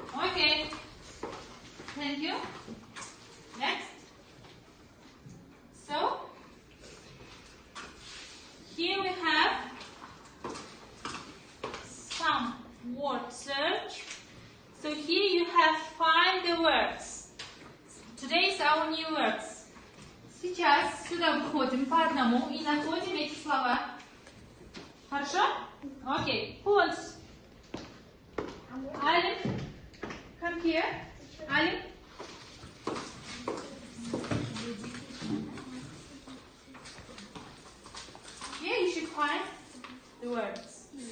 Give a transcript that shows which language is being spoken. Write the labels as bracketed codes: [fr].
[en] Okay. Thank you. Next. So, here we have some word search. So here you have find the words. Today's our new words. [ru] Сейчас сюда выходим по одному и находим эти слова. Хорошо? Окей. [en] Pause. Алим, come here. Алим. Here you should find the words.